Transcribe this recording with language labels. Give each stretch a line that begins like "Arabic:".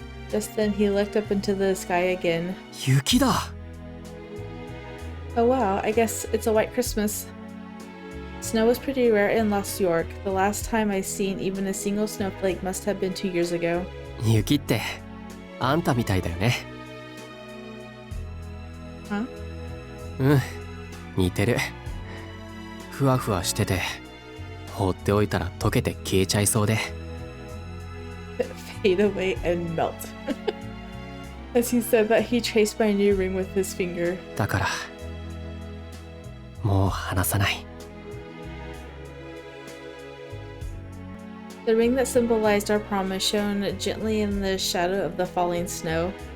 English: Just then he looked up into the sky again.
Japanese: 雪だ。
English: Oh wow, I guess it's a white Christmas. Snow was pretty rare in Lost York. The last time I seen even a single snowflake must have been 2 years ago.
Japanese: 雪ってあんたみたいだよね。
English: Huh?
Japanese: うん、似てる。ふわふわしてて、放っておいたら溶けて消えちゃいそうで。
English: Fade away and melt. As he said that, he traced my new ring with his finger.
Japanese: だから、もう離さない。
English: The ring that symbolized our promise shone gently in the shadow of the falling snow.